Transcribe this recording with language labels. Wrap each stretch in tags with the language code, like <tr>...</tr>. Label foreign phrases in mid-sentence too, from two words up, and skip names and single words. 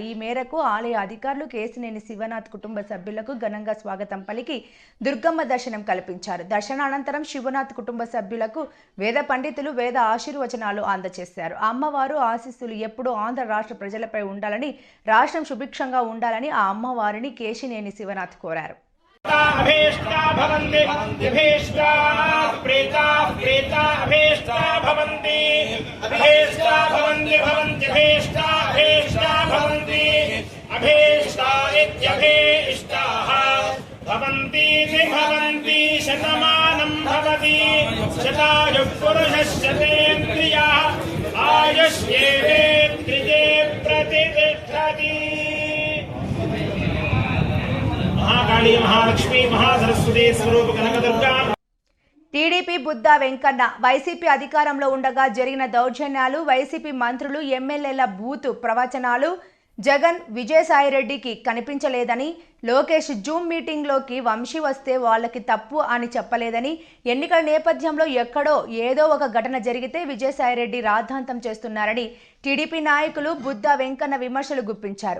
<te>ఈ మేరకు ఆలయ అధికారులు కేశినేని శివనాథ్ కుటుంబ సభ్యులకు ఘనంగా స్వాగతం పలికి దుర్గమ్మ దర్శనం కల్పించారు. దర్శనానంతరం శివనాథ్ కుటుంబ సభ్యులకు వేద పండితులు వేద ఆశీర్వచనాలు అందజేశారు. అమ్మవారు ఆశీస్సులు ఎప్పుడూ ఆంధ్ర రాష్ట్ర ప్రజలపై ఉండాలని, రాష్ట్రం సుభిక్షంగా ఉండాలని ఆ అమ్మవారిని కేశినేని శివనాథ్ కోరారు.</te> <sa>अभीष्टा भवन्ति अभीष्टा प्रेता प्रेता अभीष्टा भवन्ति अभीष्टा भवन्ति भवन्ति अभीष्टा अभीष्टा भवन्ति अभीष्टा इत्यभीष्टाः भवन्ति भवन्ति शतमानं भवति शतायुः पुरुषश्चतेन्द्रियः आयुष्येवेन्द्रिये प्रतिष्ठति. महाकाली महालक्ष्मी महासरस्वती स्वरूप कनकदुर्गा.</sa> <te>టీడీపీ బుద్దా వెంకన్న. వైసీపీ అధికారంలో ఉండగా జరిగిన దౌర్జన్యాలు, వైసీపీ మంత్రులు ఎమ్మెల్యేల బూతు ప్రవచనాలు జగన్, విజయసాయిరెడ్డికి కనిపించలేదని, లోకేష్ జూమ్ మీటింగ్లోకి వంశీ వస్తే వాళ్ళకి తప్పు అని చెప్పలేదని, ఎన్నికల నేపథ్యంలో ఎక్కడో ఏదో ఒక ఘటన జరిగితే విజయసాయిరెడ్డి రాద్ధాంతం చేస్తున్నారని టీడీపీ నాయకులు బుద్దా వెంకన్న విమర్శలు గుప్పించారు.</te>